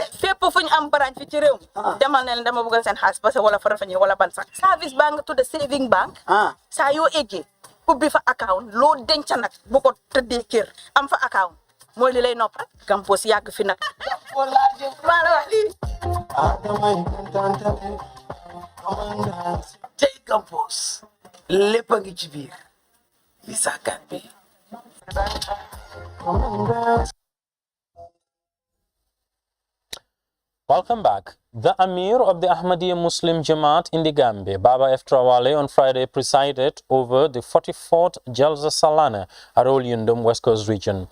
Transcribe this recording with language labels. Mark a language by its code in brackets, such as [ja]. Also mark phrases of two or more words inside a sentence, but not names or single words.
[wo] fépp fu ñu am branche fi ci réew mi demal ne leen dama bëgg seen xaalis [fr] parce que [wo] wala Farafenni wala ban sax service baa nga tudde [en] saving bank [wo] saa yoo eggee ubbi fa account loo denc nag bu ko tëddee kër am fa account mooy li lay noppal Gàmpoos yàgg fi nag maa la wax lii tey Gàmpoos lépp a ngi ci biir li saakat bi [en] Welcome back. The Amir of the Ahmadiyya Muslim Jamaat in the Gambia, Baba F. Trawale, on Friday presided over the 44th Jalsa Salana at Olyundum, West Coast region.